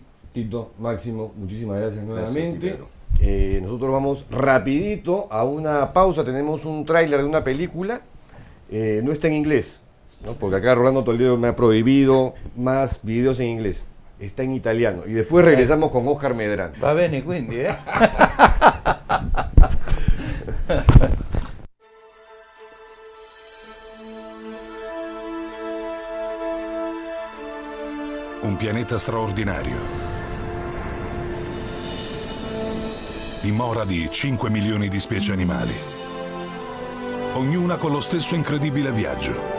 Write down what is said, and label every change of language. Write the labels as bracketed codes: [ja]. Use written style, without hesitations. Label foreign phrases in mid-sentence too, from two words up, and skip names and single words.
[es] Tito, Máximo, muchísimas gracias nuevamente. Nosotros vamos rapidito a una pausa, tenemos un tráiler de una película, no está en inglés, ¿no? Porque acá Rolando Toledo me ha prohibido más videos en inglés, está en italiano, y después regresamos con Oscar Medrano. [it] Va bene quindi, Un pianeta straordinario, dimora di 5 milioni di specie animali, ognuna con lo stesso incredibile viaggio.